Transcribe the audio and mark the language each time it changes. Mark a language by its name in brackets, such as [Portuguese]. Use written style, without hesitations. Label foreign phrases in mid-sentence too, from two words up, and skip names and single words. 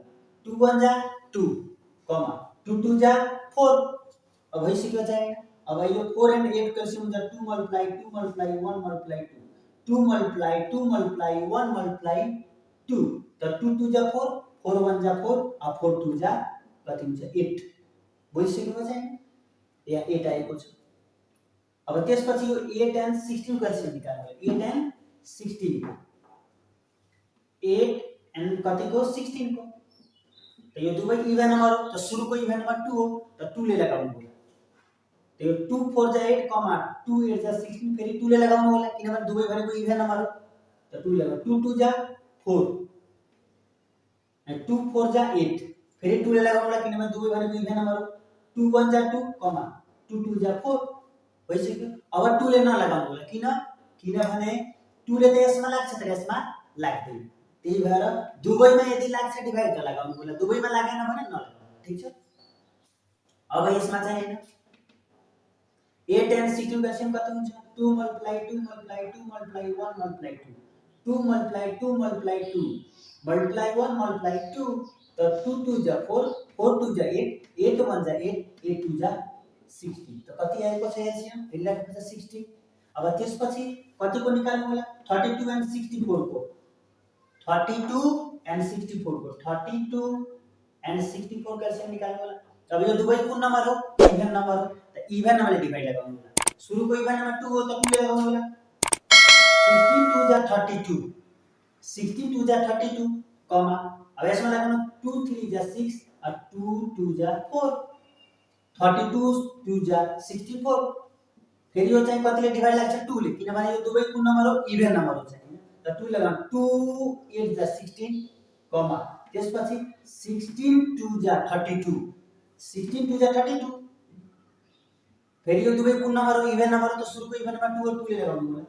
[Nepali] 2 1 जा 2 कमा 2 2 जा 4। अब भइसक्यो चाहिँ। अब यो 4 and 8 को एलसीएम हुन्छ 2 multiply 2 multiply 1 multiply 2, 2 multiply 2 multiply 1 multiply 2, त 2 2 जा 4, 4 1 जा 4, अब 4 2 जा कति हुन्छ? 8। बुझिसक्नु चाहिँ यहाँ 8 आएको छ। अब त्यसपछि यो 8 and 16 को एलसीएम निकाल्नु। 8 and 16 8 एन्ड कतिको 16 को। तो यो दुवै [English] even number [Nepali] हो, तो सुरुको [English] even number [Nepali] 2 हो, तो 2 ले लगाउनु होला। तो यो 2 4 जा 8 कमा 2 8 जा 16 फेरि 2 ले लगाउनु होला किनभने दुवै भनेको [English] even number [Nepali] हो। तो 2 लगाउनु 2 2 जा 4 2 4 जा 8 फेरि 2 ले लगाउनु होला किनभने दुवै भनेको [English] even number [Nepali] हो। 2 1 जा 2 कमा 2 2 जा 4 भइसक्यो। अब 2 ले नलगाउनु होला किनभने 2 ले त यसमा लाग्छ तर यसमा लाग्दैन, त्यही भएर दुवैमा यदि लाग्छ डिभाइड त लगाउनु होला, दुवैमा लागेन भने नलगाउनु। ठीक छ। अब यसमा चाहिँ हैन 8 and 16 का सेम कति हुन्छ 2 multiply 2 multiply 2 multiply 1 multiply 2 2 multiply 2 multiply 2 multiply 1 multiply 2 तो 2 2 जा 4 4 2 जा 8 8 1 जा 8 8 2 जा 16 तो कति आएको छ एलसीएम फेरि राख्नु छ 60। अब त्यसपछि कतिको निकाल्नु होला 32 and 64 को 32 and 64 को 32 and 64 का एलसीएम निकाल्नु होला। अब यो दुवै कुन नम्बर हो [English] even number [Nepali] हो, त इभन नम्बरले डिभाइड लगाउनु होला। सुरुको [English] even number [Nepali] 2 हो त 2 ले लगाउनु होला। 16 2 जा 32 16 2 जा 32 कमा अब यसमा लगाउनु 2 3 जा 6 और 2 2 जा 4 32 2 जा 64 फेरि यो चाहिँ कतिले डिभाइड लाग्छ 2 ले किनभने यो दुवै कुन नम्बर हो [English] even number [Nepali] हो चाहिँ त 2 लगाउनु 2 8 जा 16 कमा त्यसपछि 16 2 जा 32 16 2 जा 32 फेरि यो दुवै कुन नम्बर हो [English] even number [Nepali] हो त सुरुको इभन नम्बर 2 और 2 ले लगाउनु होला।